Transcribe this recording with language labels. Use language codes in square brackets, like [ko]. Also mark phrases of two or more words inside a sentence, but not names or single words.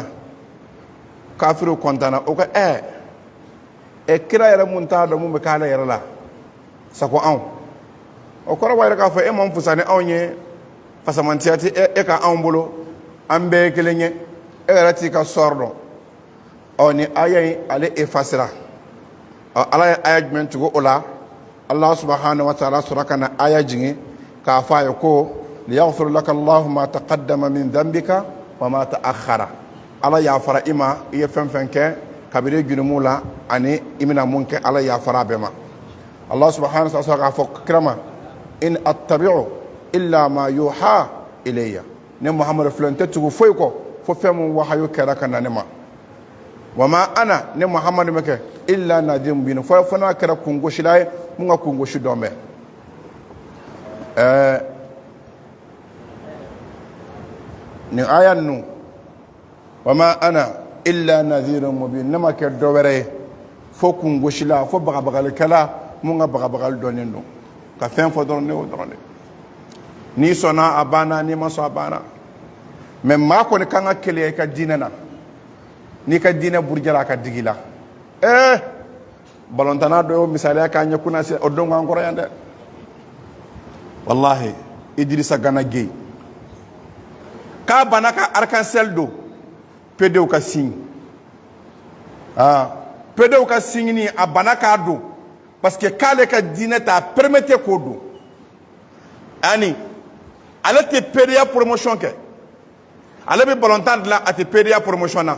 [bm] Kafiru kɔntana o ko kira yɛrɛ mun t'a dɔn mun bɛ k'ale yɛrɛ la sago anw, o kɔrɔ b'a yɛrɛ k'a fɔ man fusa ni anw ye, fasamantiya tɛ ka anw bolo, an bɛɛ ye kelen ye, yɛrɛ t'i ka sɔrɔ dɔn. Ni aya in ale efasira. Ala ye aya jumɛn tugu o la? [ar] الله سبحانه وتعالى [bm] sɔrɔ ka na aya jigin k'a fɔ a ye ko [ar] ليغفر لك الله ما تقدم من ذنبك وما تأخر. [bm] Ala yafara i ma i ye fɛn fɛn kɛ kabiri jurumu la ani i bɛna mun kɛ, Ala yafara bɛɛ ma. [ar] الله سبحانه وتعالى [bm] k'a fɔ kira ma [ar] إن أتبع إلا ما يوحى إلي, [bm] ne Muhammadu filɛ n tɛ tugu foyi kɔ fo fɛn min wahayu kɛra ka na ne ma. [ar] وما أنا, [bm] ne Muhammadu ma kɛ [ar] إلا نذير مبين, [bm] fo n'a kɛra kungosila ye mun ka kungosi dɔn bɛ. Nin aya ninnu [ar] وما أنا إلا نذير مبين, [bm] ne ma kɛ dɔ wɛrɛ ye fo kungosila, fo bagabagalikɛla mun ka bagabagali dɔnnen don, ka fɛn fɔ dɔrɔn ne y'o dɔrɔn de. N'i sɔnna a banna, n'i ma sɔn a banna. Mais maa kɔni kan ka keleya i ka diinɛ na, n'i ka diinɛ burujala a ka digi la. Balɔntana dɔ y'o misaliya k'a ɲɛ kunna se o don k'an kɔrɔ yan dɛ. Wallahi Idrissa Gana Gueye k'a banna ka arc-en-ciel don PDO ka signe. PDO ka signe ni a banna k'a don [fr] parce que [bm] k'ale ka diinɛ t'a permettre k'o don. Ani ale tɛ PDA promotion kɛ, ale bɛ balɔntan dilan, a tɛ PDA promotion na.